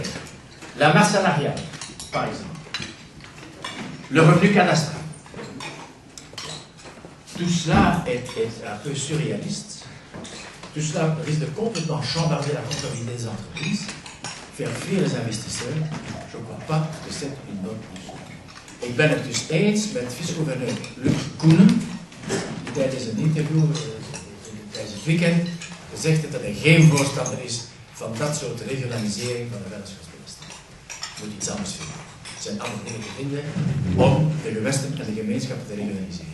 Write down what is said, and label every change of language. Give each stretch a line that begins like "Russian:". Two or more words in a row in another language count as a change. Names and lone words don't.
French: La masse salariale, par exemple, le revenu cadastral. Tout cela est un peu surréaliste. Tout cela risque de complètement chambarder la comptabilité des entreprises, faire fuir les investisseurs. Je ne crois pas que c'est une bonne chose.
Dutch: Ik ben het dus eens met vicegouverneur Luc Koenen, die tijdens een interview tijdens het weekend gezegd heeft dat hij geen voorstander is van dat soort regionalisering van de vennootschapsbelasting. Je moet iets anders vinden. Er zijn andere dingen te vinden om de gewesten en de gemeenschappen te regionaliseren.